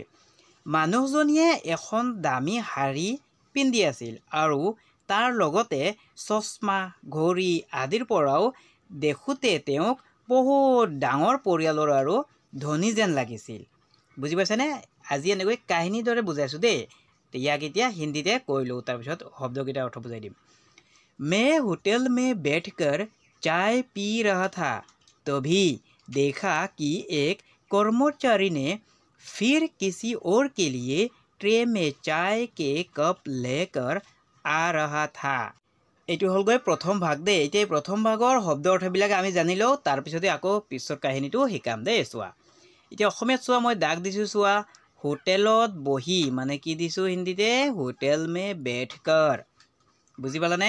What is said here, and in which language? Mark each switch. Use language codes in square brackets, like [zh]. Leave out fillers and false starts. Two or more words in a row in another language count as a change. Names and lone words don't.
[as] মানুহজনীয়ে এখন দামী শাৰী পিন্ধি আছিল আৰু তাৰ লগতে চশমা, ঘড়ী আদিৰ পৰাও দেখোঁতে তেওঁক বহুত ডাঙৰ পৰিয়ালৰ আৰু ধনী যেন লাগিছিল। বুজি পাইছানে? আজি এনেকৈ কাহিনীৰ দৰে বুজাইছোঁ দেই। ইয়াক এতিয়া হিন্দীতে কৈ লওঁ, তাৰপিছত শব্দকেইটাৰ অৰ্থ বুজাই দিম। [hi] मैं होटल में बैठकर चाय पी रहा था, तभी देखा कि एक कर्मचारी ने फिर किसी और के लिए ट्रे में चाय के कप लेकर आ रहा था। [as] এইটো হ'লগৈ প্ৰথম ভাগ দেই। এতিয়া এই প্ৰথম ভাগৰ শব্দ অৰ্থবিলাক আমি জানি লওঁ, তাৰপিছতে আকৌ পিছৰ কাহিনীটো শিকাম দেই। চোৱা, এতিয়া অসমীয়াত চোৱা, মই দাগ দিছোঁ চোৱা, হোটেলত বহি মানে কি দিছোঁ হিন্দীতে? [hi] होटल में बैठकर। [as] বুজি পালানে?